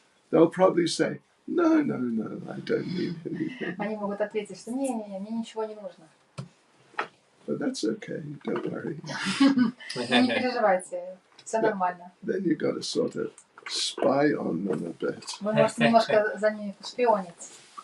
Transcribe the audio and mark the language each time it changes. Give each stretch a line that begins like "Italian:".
English: they'll probably say, no, I don't need anything.
Russian: они могут ответить, что не, мне ничего не нужно.
English: But that's okay, don't worry.
Russian: Не переживайте, все нормально.
English: Then you've got to sort of spy on them a bit.
Russian: Вы можете немножко за ними шпионить.